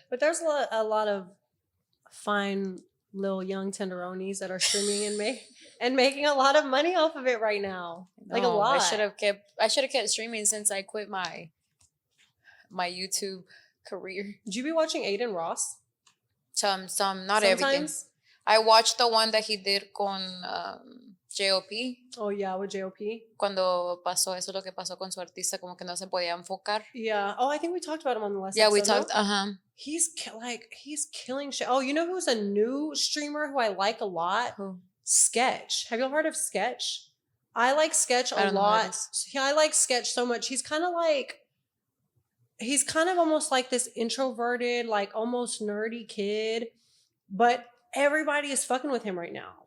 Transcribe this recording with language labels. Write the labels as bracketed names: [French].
[English] But there's a lot of fine little young tenderonis that are streaming and making a lot of money off of it right now. Like a lot. I should have kept streaming since I quit my YouTube career. Did you be watching Aiden Ross? Some, not everything. I watched the one that he did con JOP. Oh, yeah, with JOP. [Spanish] Cuando pasó eso, lo que pasó con su artista, como que no se podía enfocar. [English] Yeah. Oh, I think we talked about him on the last episode. Yeah, we talked, no? He's killing shit. Oh, you know who's a new streamer who I like a lot? Who? Sketch. Have you heard of Sketch? I like Sketch a lot. Yeah, I like Sketch so much. He's kind of almost like this introverted, like almost nerdy kid, but everybody is fucking with him right now.